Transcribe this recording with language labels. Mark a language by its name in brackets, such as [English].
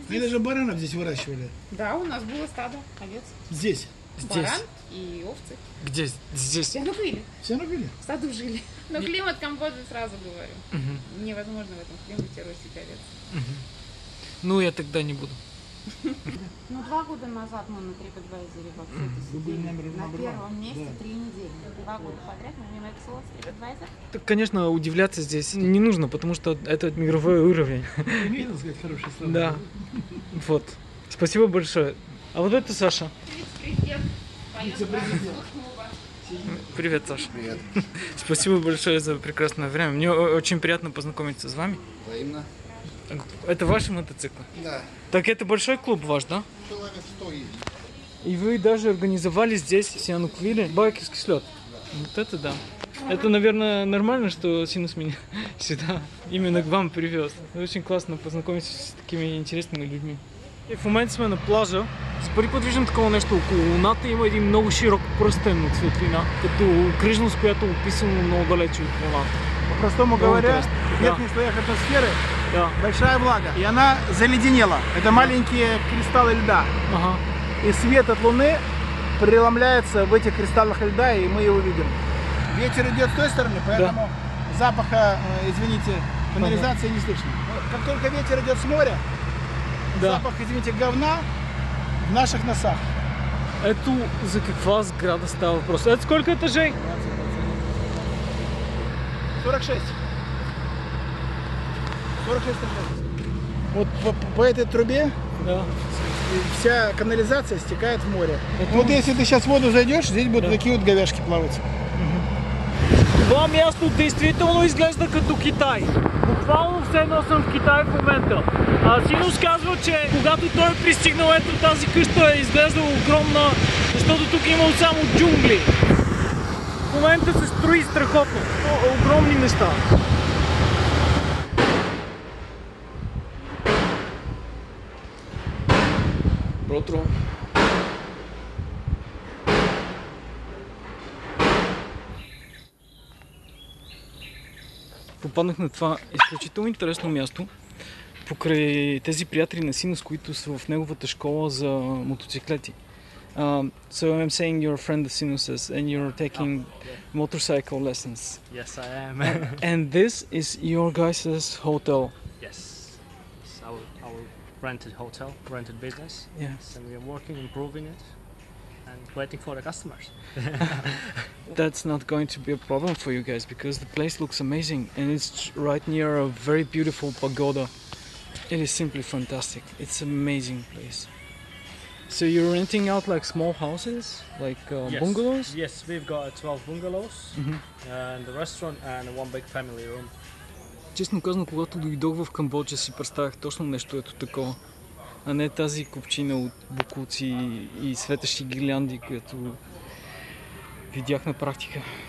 [Russian] Мы даже баранов здесь выращивали. Да, у нас было стадо овец. Здесь. Баран и овцы. Где? Здесь? Все нуквили. Все набили? В саду жили. Но климат Камбоджи, сразу говорю. Невозможно в этом климате ростить овец. Ну, я тогда не буду. Ну, 2 года назад мы на TripAdvisor вообще сидели на первом месте 3 недели. 2 года подряд мы мимо Excel с TripAdvisor. Так, конечно, удивляться здесь не нужно, потому что это мировой уровень. Имеет, сказать, хорошие слова. Да. Вот. Спасибо большое. А вот это Саша. Вице-президент. Привет, Саша. Привет. Спасибо большое за прекрасное время. Мне очень приятно познакомиться с вами. Взаимно. Это ваши мотоциклы? Да. Так это большой клуб ваш, да? Человек 100 есть. И вы даже организовали здесь, в Сиануквиле, байкерский слет. Вот это да. Это, наверное, нормально, что Синус меня сюда именно к вам привез. Очень классно познакомиться с такими интересными людьми. [Bulgarian] И в момента сме на плажа. За първи път виждам такова нещо около луната. Има един много широк пръстен от светлина, като кръжност, която е описано много далече от луната. [Russian] По-простому говоря, в верхних слоях атмосферы большая влага, и она заледенела. Это маленькие кристаллы льда. Ага. И свет от Луны преломляется в этих кристаллах льда, и мы его видим. Ветер идет с той стороны, поэтому запаха, извините, канализации не слышно. Как только ветер идет с моря, запах, извините, говна в наших носах. [Bulgarian] Ето за каква сграда става въпрос. [Russian] Ето сколько етажей? 46. 46 этажей. Вот по этой трубе вся канализация стекает в море. Вот если ты сейчас в воду зайдешь, здесь будут такие вот говяжки плавать. [Bulgarian] Това място действително изглежда като Китай. Буквално все едно съм в Китай в момента. Синус казва, че когато той е пристигнал, ето тази къща е изглеждала огромна, защото тук имало само джунгли. В момента се строи страхотно. Огромни неща. Протро. Попаднах на това изключително интересно място покрай тези приятели на Синус, които са в неговата школа за мотоциклети. [English] So I'm saying you're a friend of Sinus's and you're taking motorcycle lessons. Yes, I am. And this is your guys' hotel. Yes, it's our rented hotel, rented business. Yes. And we are working, improving it, and waiting for the customers. That's not going to be a problem for you guys because the place looks amazing and it's right near a very beautiful pagoda. It is simply fantastic. It's an amazing place. So you're renting out like small houses, like Yes. bungalows? Yes, we've got 12 bungalows and a restaurant and one big family room. [Bulgarian] Честно казано, когато дойдох в Камбоджа, си представях точно нещо ето такова, а не тази купчина от бокуци и светещи гирлянди, която видях на практика.